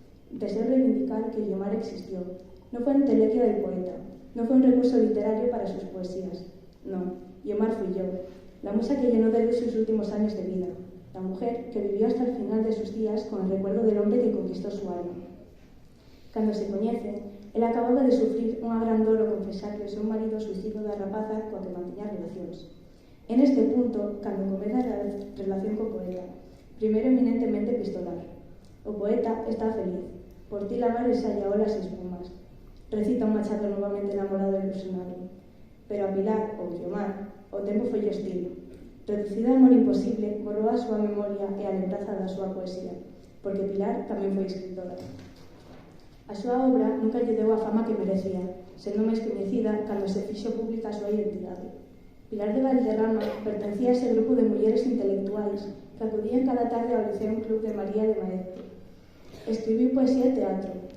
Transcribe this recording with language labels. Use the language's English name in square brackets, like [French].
[Spanish] Deseo reivindicar que Guiomar existió. No fue entelequia del poeta, no fue un recurso literario para sus poesías. No, Guiomar fui yo, la musa que llenó de luz sus últimos años de vida, la mujer que vivió hasta el final de sus días con el recuerdo del hombre que conquistó su alma. [Galician] Cando se coñecen, el acababa de sufrir unha gran dor ao confesar que o seu marido suicidio da rapaza coa que mantiña relacións. En este punto, cando comeza a relación co poeta, primeiro eminentemente epistolar. O poeta está feliz, [Spanish] por ti la mar ensaya olas e espumas. [Galician] Recita un Machado novamente enamorado e ilusionado. Pero a Pilar, ou Guiomar, o tempo foi hostil. Reducida a amor imposible, borrou a súa memoria e a lembranza da súa poesía, porque Pilar tamén foi escritora. A súa obra nunca lle deu a fama que merecía, sendo máis coñecida cando se fixo pública a súa identidade. Pilar de Valderrama pertencía a ese grupo de mulleres intelectuais que acudían cada tarde ao Liceo Club de María de Maeztu. Escribiu poesía e teatro.